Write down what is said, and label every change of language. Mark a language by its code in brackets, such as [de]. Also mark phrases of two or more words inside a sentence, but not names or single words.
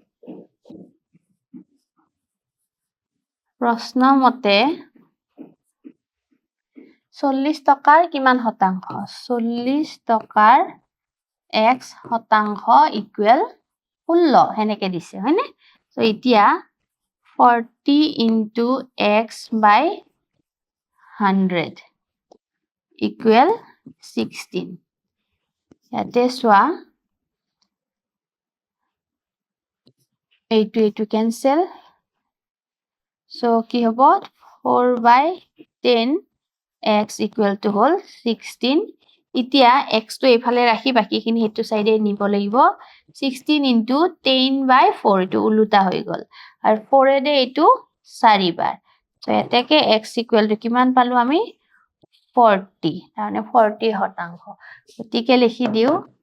[as] প্ৰশ্ন মতে 40 টকাৰ কিমান শতাংশ 40 টকাৰ x শতাংশ ইকুৱেল 16 হেনেকে দিছে হয়নে সো এতিয়া 40 [en] into x by 100 equal [as] 16 ইয়াতে চোৱা এইটো [en] cancel so [as] কি হ'ব [en] 4 by 10 x equal to [as] হল 16 এতিয়া x টো এফালে ৰাখি বাকিখিনি হেতু সাইডে নিব লাগিব [en] 16 into 10 by 4 [as] এটো উলুটা হৈ গল আৰু 4 এ এটো 4 বাৰ সো এতেকে [en] x equal to [as] কিমান পালো আমি 40 মানে 40 শতাংশ গতিকে লিখি দিও